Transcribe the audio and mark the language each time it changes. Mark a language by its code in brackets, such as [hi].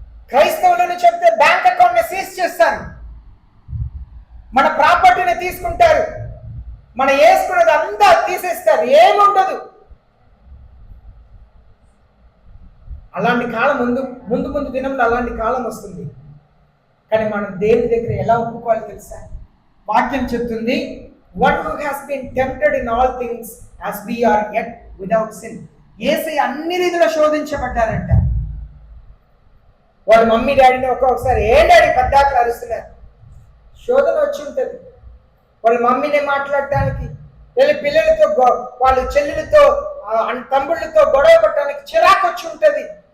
[te] క్రైస్తవులను చెప్తే బ్యాంక్ అకౌంట్ని సీజ్ చేస్తారు, మన ప్రాపర్టీని తీసుకుంటారు, మన వేసుకున్నది అంతా తీసేస్తారు, ఏముండదు. అలాంటి కాలం ముందు దినంలో అలాంటి కాలం వస్తుంది. కానీ మనం దేవుని దగ్గర ఎలా ఒప్పుకోవాలి తెలుసా? వాక్యం చెప్తుంది, [en] one who has been tempted in all things as we are yet without sin. [te] యేసయ్య అన్ని రీతిలో శోధించబడ్డారంట. వాళ్ళ మమ్మీ డాడీని ఒక్కొక్కసారి ఏ డాడీ పద్దాకలు అరుస్తున్నారు, శోధన వచ్చి ఉంటుంది. వాళ్ళ మమ్మీని మాట్లాడటానికి, పిల్లలతో, వాళ్ళ చెల్లెలతో, తమ్ముళ్ళతో గొడవ పడటానికి చిరాకు వచ్చి ఉంటుంది.